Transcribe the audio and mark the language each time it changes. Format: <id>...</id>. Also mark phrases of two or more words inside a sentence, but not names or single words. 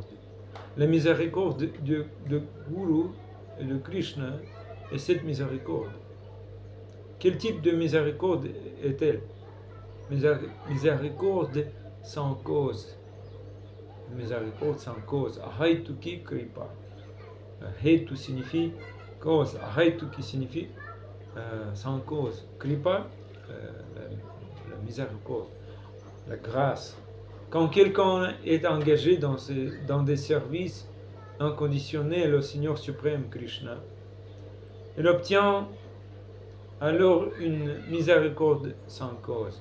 <fr>La miséricorde de Guru et de Krishna est cette miséricorde. Quel type de miséricorde est-elle? Miséricorde sans cause. miséricorde sans cause.</fr> <sa>अहैतुकी कृपा.</sa> <fr>Hetu signifie cause. Ahaituki signifie sans cause. Kripa, la miséricorde, la grâce. Quand quelqu'un est engagé dans des services inconditionnels au Seigneur suprême Krishna, il obtient alors une miséricorde sans cause.</fr>